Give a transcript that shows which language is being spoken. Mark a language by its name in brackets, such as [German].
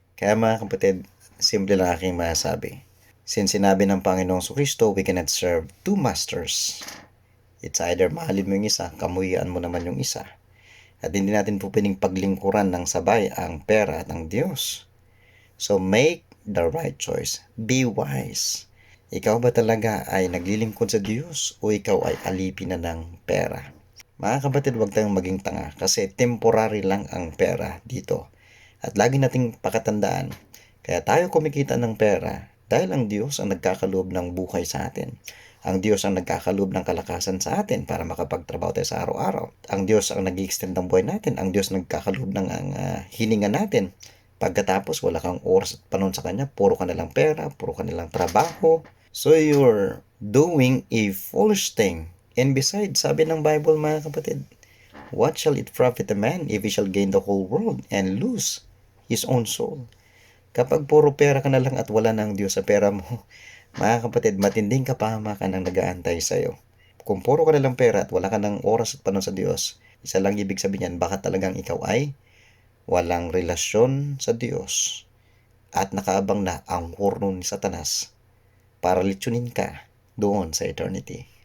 [Filipino] Kaya mga kapatid, simple lang aking masasabi. Since sinabi ng Panginoong Kristo, [English] we cannot serve two masters. It's either [Filipino] mahalin mo yung isa, kamuhian mo naman yung isa. At hindi natin po pwedeng paglingkuran ng sabay ang pera at ang Diyos. [English] So make the right choice. Be wise. [Filipino] Ikaw ba talaga ay naglilingkod sa Diyos o ikaw ay alipin na ng pera? Mga kapatid, huwag tayong maging tanga kasi temporary lang ang pera dito. At lagi nating pakatandaan, kaya tayo kumikita ng pera dahil ang Diyos ang nagkakaloob ng buhay sa atin. Ang Diyos ang nagkakalob ng kalakasan sa atin para makapagtrabaho tayo sa araw-araw. Ang Diyos ang nag-extend ng buhay natin. Ang Diyos nagkakalob ng hininga natin. Pagkatapos, wala kang oras at panahon sa Kanya, puro ka nalang pera, puro ka nalang trabaho. [English] So, you're doing a foolish thing. And besides, [Filipino] sabi ng Bible mga kapatid, [English] what shall it profit a man if he shall gain the whole world and lose his own soul? [Filipino] Kapag puro pera ka na lang at wala ng Diyos sa pera mo, mga kapatid, matinding kapahamakan ang nag-aantay sa'yo. Kung puro ka na lang pera at wala ka ng oras at panahon sa Diyos, isa lang ibig sabihin yan, baka talagang ikaw ay walang relasyon sa Diyos at nakaabang na ang horno ni Satanas para litsunin ka doon sa eternity.